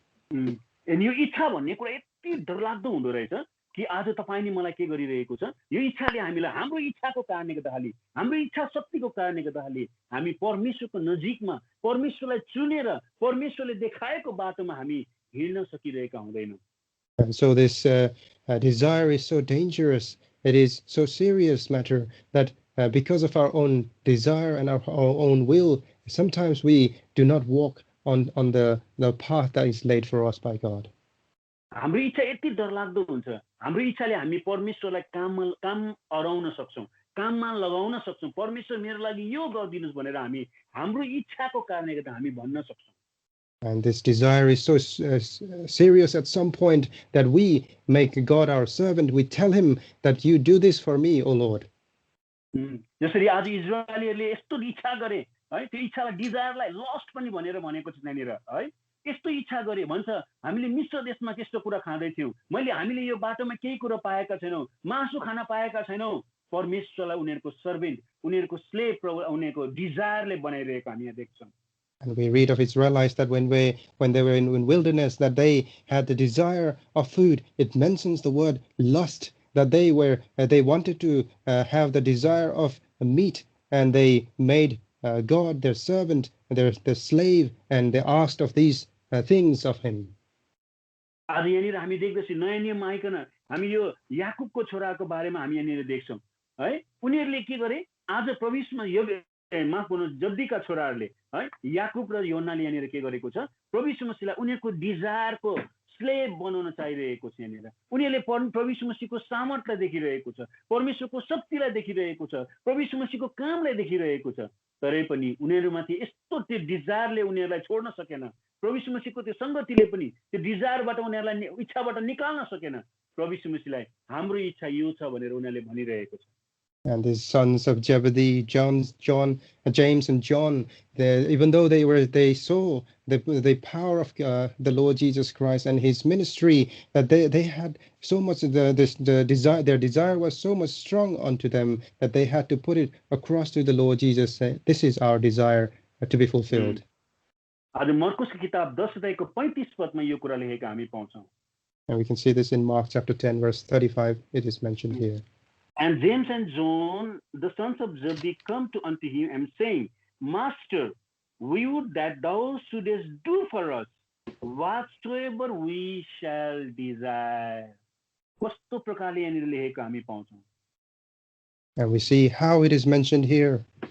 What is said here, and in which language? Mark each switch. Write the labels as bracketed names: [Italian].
[Nepali] And यो इच्छा भन्ने कुरा यति डरलाग्दो हुँदो रहेछ कि आज तपाईले मलाई के गरिरहेको छ, यो इच्छाले हामीलाई हाम्रो इच्छाको कारणले गर्दाखेरि, हाम्रो इच्छा शक्तिको कारणले गर्दाखेरि हामी परमेश्वरको नजिकमा परमेश्वरलाई चुनेर परमेश्वरले देखाएको बाटोमा हामी हिँड्न सकिरहेका हुँदैनौं। [English] And so this desire is so dangerous, it is so serious matter that because of our own desire and our own will, sometimes we do not walk on the path that is laid for us by God. [Nepali] हाम्रो इच्छा यति डरलाग्दो हुन्छ, हाम्रो इच्छाले हामी परमेश्वरलाई काम अराउन सक्छौं, काममा लगाउन सक्छौं, परमेश्वर मेरो लागि यो गरिदिनुस् भनेर हामी हाम्रो इच्छाको कारणले गर्दा हामी भन्न सक्छौं। [English] And this desire is so serious at some point that we make God our servant. We tell him that you do this for me, O Lord. [Nepali] जसरी आज इजरायलीहरुले यस्तो इच्छा गरे है, त्यो इच्छालाई डिजायरलाई लस्ट पनि भनेर भनेको छ त्यहाँनिर है, यस्तो इच्छा गरे भन्छ हामीले मिश्र देशमा त्यस्तो कुरा खाँदै थियौ, हामीले यो बाटोमा केही कुरा पाएका छैनौं, मासु खान पाएका छैनौं, परमेश्वरलाई उनीहरुको सर्भेन्ट, उनीहरुको स्लेभ उनीहरुको डिजायरले बनाइरहेको हामी यहाँ देख्छौं। [English] And we read of Israelites that when they were in wilderness, that they had the desire of food. It mentions the word lust, that they wanted to have the desire of meat, and they made God their servant, their slave, and they asked of these things of him. [Nepali] आज यहाँनिर हामी देख्दैछौं नयाँ नियममा आइकन हामी यो याकुबको छोराको बारेमा हामी यहाँनिर देख्छौं है, उनीहरुले के गरे, आज प्रभुमा माफ गर्नु जब्दीका छोराहरुले है, याकुब र योहन्नाले यहाँनिर के गरेको छ, प्रभु यीशु मसीहलाई उनीहरुको डिजायरको स्लेभ बनाउन चाहिरहेको छ। यहाँनिर उनीहरुले प्रभु यीशु मसीहको सामर्थ्यलाई देखिरहेको छ, परमेश्वरको शक्तिलाई देखिरहेको छ, प्रभु यीशु मसीहको कामलाई देखिरहेको छ, तरै पनि उनीहरुमाथि यस्तो त्यो डिजायरले उनीहरुलाई छोड्न सकेन, प्रभु यीशु मसीहको त्यो संगतिले पनि त्यो डिजायरबाट उनीहरुलाई इच्छाबाट निकाल्न सकेन, प्रभु यीशु मसीहलाई हाम्रो इच्छा यो छ भनेर उनीहरूले भनिरहेको छ। [English] And the sons of Zebedee, James and John, even though they saw the power of the Lord Jesus Christ and his ministry, that they had so much the desire. Their desire was so much strong unto them that they had to put it across to the Lord Jesus. Say, this is our desire to be fulfilled. [Nepali] आज मर्कुसको किताब 10 अध्यायको 35 पदमा यो कुरा लेखेको हामी पाउँछौँ। [English] And we can see this in Mark chapter 10, verse 35. It is mentioned here. And James and John, the sons of Zebedee, come to unto him and saying, Master, we would that thou shouldest do for us whatsoever we shall desire. [Nepali] कस्तो प्रकारले यहाँनिर लेखेको हामी पाउँछौँ। [English] And we see how it is mentioned here.